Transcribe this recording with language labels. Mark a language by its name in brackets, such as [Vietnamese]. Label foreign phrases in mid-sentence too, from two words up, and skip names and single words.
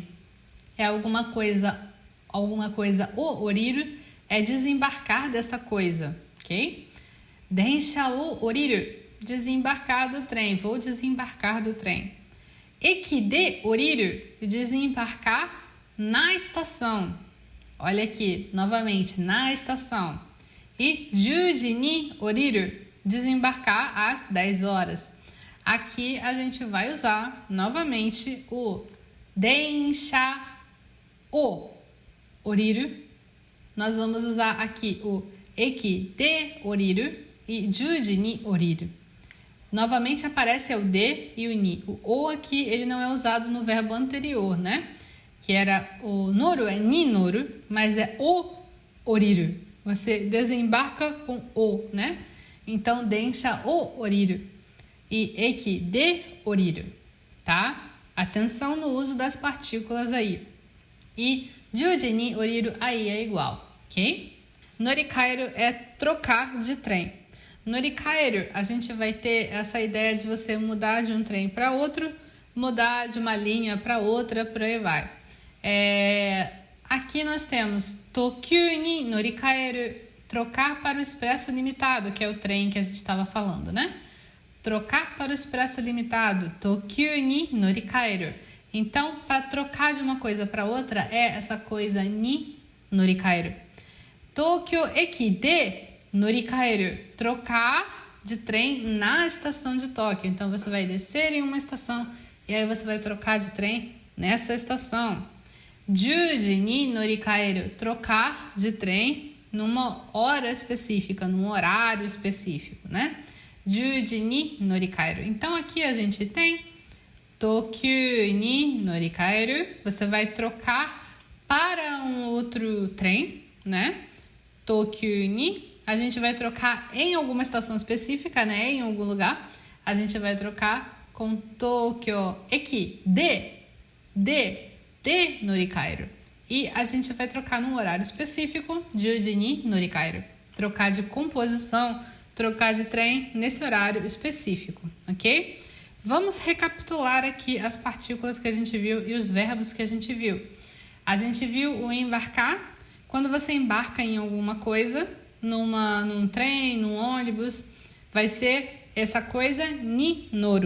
[Portuguese] É alguma coisa [Japanese] を降りる [Portuguese] é desembarcar dessa coisa, ok? [Japanese] 電車を降りる, [Portuguese] desembarcar do trem, vou desembarcar do trem. [Japanese] 駅で降りる, [Portuguese] desembarcar na estação. Olha aqui, novamente, na estação. [Japanese] E 10時に降りる, [Portuguese] desembarcar às 10 horas. Aqui a gente vai usar novamente o [Japanese] 電車を降りる. [Portuguese] Nós vamos usar aqui o [Japanese] 駅で降りる [Portuguese] e [Japanese] 10時に降りる. [Portuguese] Novamente aparece o de e o ni. O o aqui, ele não é usado no verbo anterior, né? Que era o noru, é [Japanese] に乗る, [Portuguese] mas é [Japanese] を降りる. [Portuguese] Você desembarca com o, né? Então, [Japanese] 電車を降りる [Portuguese] e [Japanese] 駅で降りる, [Portuguese] tá? Atenção no uso das partículas aí. E [Japanese] 10時に降りる [Portuguese] aí é igual, ok? Norikaeru é trocar de trem. Norikaeru, a gente vai ter essa ideia de você mudar de um trem para outro, mudar de uma linha para outra, por aí vai. Aqui nós temos [Japanese] 特急に乗り換える, [Portuguese] trocar para o expresso limitado, que é o trem que a gente estava falando, né? trocar para o expresso limitado, [Japanese] 特急に乗り換える. [Portuguese] Então, para trocar de uma coisa para outra, é essa coisa [Japanese] に乗り換える. 東京駅で乗り換える, [Portuguese] trocar de trem na estação de Tóquio. Então, você vai descer em uma estação e aí você vai trocar de trem nessa estação. [Japanese] 十時に乗り換える, [Portuguese] trocar de trem numa hora específica, num horário específico, né? [Japanese] 十時に乗り換える. [Portuguese] Então, aqui a gente tem [Japanese] 特急に乗り換える, [Portuguese] você vai trocar para um outro trem, né? [Japanese] 特急に, [Portuguese] a gente vai trocar em alguma estação específica, né? Em algum lugar, a gente vai trocar com [Japanese] 東京駅で乗り換える. [Portuguese] E a gente vai trocar num horário específico, [Japanese] 十時に乗り換える. [Portuguese] Trocar de composição, trocar de trem nesse horário específico, ok? Vamos recapitular aqui as partículas que a gente viu e os verbos que a gente viu. A gente viu o embarcar, quando você embarca em alguma coisa, num trem, num ônibus, vai ser essa coisa [Japanese] に乗る.